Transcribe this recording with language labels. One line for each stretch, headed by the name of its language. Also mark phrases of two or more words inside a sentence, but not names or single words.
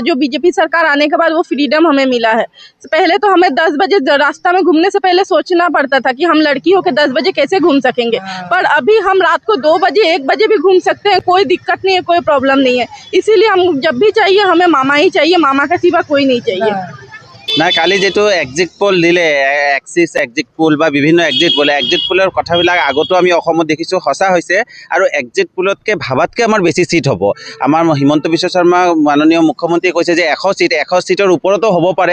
Hindi: जो बीजेपी सरकार आने के बाद वो फ्रीडम हमें मिला है। पहले तो हमें 10 बजे रास्ता में घूमने से पहले सोचना पड़ता था कि हम लड़की होकर 10 बजे कैसे घूम सकेंगे। पर अभी हम रात को 2 बजे 1 बजे भी घूम सकते हैं। कोई दिक्कत नहीं है, कोई प्रॉब्लम नहीं है। इसीलिए हम जब भी चाहिए हमें मामा ही चाहिए, मामा का सिवा कोई नहीं चाहिए।
Assamese: নাই কালি যেটো
English: exit poll
Assamese: দিলে
English: Axis exit poll
Assamese: বা বিভিন্ন এক্সিট পোলৰ কথাবিলাক আগতো আমি অসমত দেখিছোঁ, সঁচা হৈছে। আৰু এক্সিট পোলতকৈ ভাবাতকৈ আমাৰ বেছি চিট হ'ব। আমাৰ হিমন্ত বিশ্ব শৰ্মা মাননীয় মুখ্যমন্ত্ৰীয়ে কৈছে যে 100 চিটৰ ওপৰতো হ'ব পাৰে।